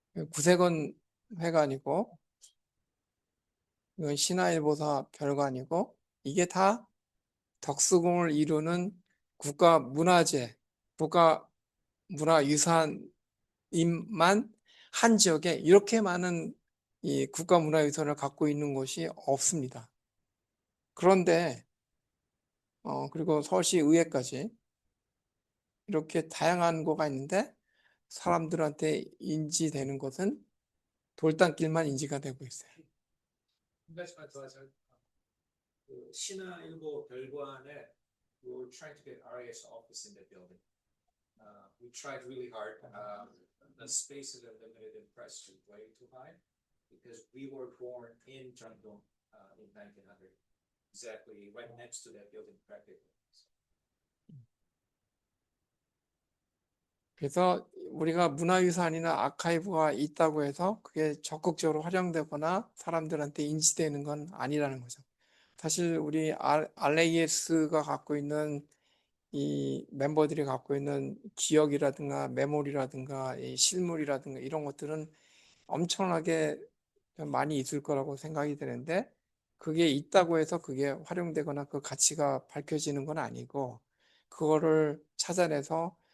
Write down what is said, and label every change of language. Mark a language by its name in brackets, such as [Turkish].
[Korean] 구색원 회관이고 이건 신화일보사 별관이고 이게 다 덕수궁을 이루는 국가문화재, 국가문화유산임만 한 지역에 이렇게 많은 이 국가문화유산을 갖고 있는 곳이 없습니다. 그런데 그리고 서울시 의회까지 이렇게 다양한 거가 있는데 사람들한테 인지되는 것은 돌담길만 인지가 되고 있어요. 한 가지만 더 하자면 그 신화일보 별관에 [English] we were trying to get RAS office in that building. We tried really hard. The spaces are limited and prices are way too high because we were born in Jeongdong in 1900, exactly right next to that building practically. [Korean] 그래서 우리가 문화유산이나 아카이브가 있다고 해서 그게 적극적으로 활용되거나 사람들한테 인지되는 건 아니라는 거죠. 사실 우리 RAS가 갖고 있는 이 멤버들이 갖고 있는 기억이라든가 메모리라든가 이 실물이라든가 이런 것들은 엄청나게 많이 있을 거라고 생각이 되는데 그게 있다고 해서 그게 활용되거나 그 가치가 밝혀지는 건 아니고 그거를 찾아내서